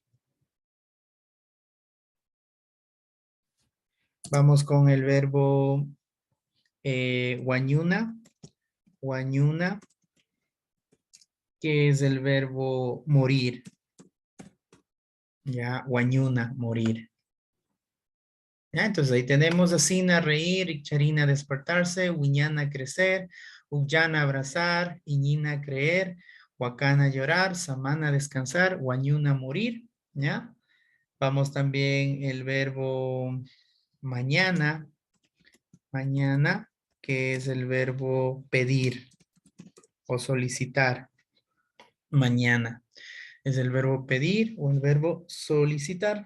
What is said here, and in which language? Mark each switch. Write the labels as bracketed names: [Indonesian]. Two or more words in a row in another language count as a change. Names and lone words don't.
[Spanish] Vamos con el verbo wañuna. Wañuna, que es el verbo morir. Ya, wañuna, morir. Ya, entonces ahí tenemos asina, reír, [Quechua] icharina, despertarse, wiñana, crecer, uyana, abrazar, iñina, creer, huacana, llorar, samana, descansar, wañuna, [Spanish] morir. ¿Ya? Vamos también el verbo mañana, mañana, que es el verbo pedir o solicitar. Mañana es el verbo pedir o el verbo solicitar.